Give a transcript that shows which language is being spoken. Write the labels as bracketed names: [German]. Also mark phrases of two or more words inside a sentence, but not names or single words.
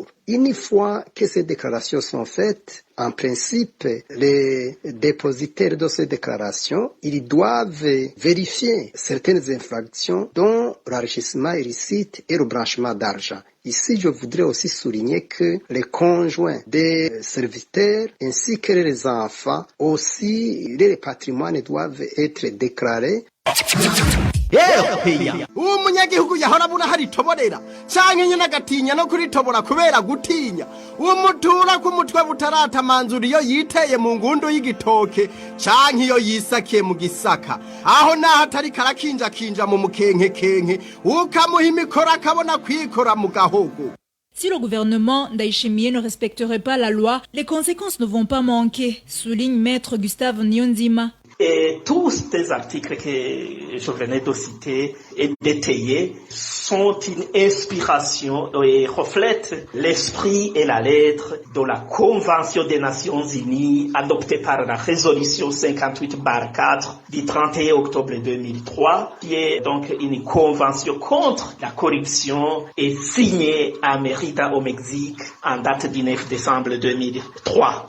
[French] Une fois que ces déclarations sont faites, en principe, les dépositaires de ces déclarations, ils doivent vérifier certaines infractions dont l'enrichissement illicite et le blanchiment d'argent. Ici, je voudrais aussi souligner que les conjoints des serviteurs ainsi que les enfants, aussi, les patrimoines doivent être déclarés. [Rundi] uwo munyagihugu yahora abura haritoborera canke nyene agatinya no kuritobora kubera gutinya uwo mutura ku mutwe butaratamanzura iyo yiteye mu ngundu y'igitoke canke iyo yisakiye mu gisaka aho naho atari karakinjakinja mu mukenkekenke ukamuha imikoro akabona kwikora mu gahogo. [French] Si le gouvernement Ndayishimiye ne respecterait pas la loi, les conséquences ne vont pas manquer, souligne Maître Gustave Nyonzima. Et tous ces articles que je venais de citer et détailler sont une inspiration et reflètent l'esprit et la lettre de la Convention des Nations Unies adoptée par la résolution 58/4 du 31 octobre 2003, qui est donc une convention contre la corruption et signée à Mérida au Mexique en date du 9 décembre 2003.